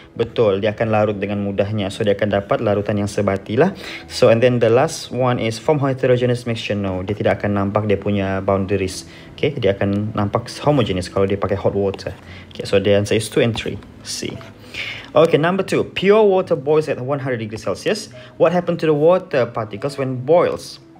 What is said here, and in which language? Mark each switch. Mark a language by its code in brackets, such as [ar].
[ms] Betul, dia akan larut dengan mudahnya. So dia akan dapat larutan yang sebati lah. [en] So and then the last one is form heterogeneous mixture. [ms] No, dia tidak akan nampak dia punya boundaries. Okay, dia akan nampak homogeneous kalau dia pakai hot water. [en] Okay, so the answer is 2 and 3. C. Okay, number 2. Pure water boils at 100 degrees Celsius. What happened to the water particles when boils?